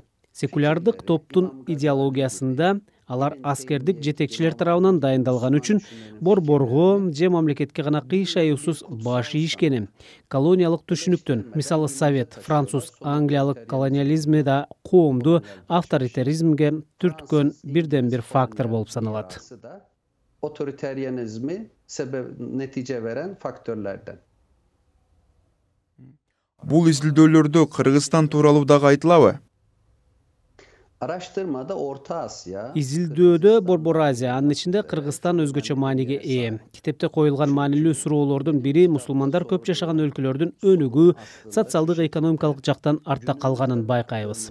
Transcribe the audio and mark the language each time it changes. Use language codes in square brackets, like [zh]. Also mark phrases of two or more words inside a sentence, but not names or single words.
[ky] Секулярдык топтун идеологиясында алар аскердик жетекчилер тарабынан дайындалган үчүн борборго же мамлекетке гана кыйшаюусуз баш ийишкени, колониялык түшүнүктөн, мисалы Совет, Француз, Англиялык колониализми да коомду авторитаризмге түрткөн бирден бир фактор болуп саналат. [tr] Otoriteryenizmi netice veren faktörlerden. [ky] Бул изилдөөлөрдө Кыргызстан тууралуу дагы айтылабы? [tr] Araştırmada Orta Asya, [ky] Изилдөөдө Борбор Азия, анын ичинде Кыргызстан өзгөчө мааниге ээ. Китепте коюлган маанилүү суроолордун бири мусулмандар көп жашаган өлкөлөрдүн өнүгүү, социалдык экономикалык жактан артта калганын байкайбыз.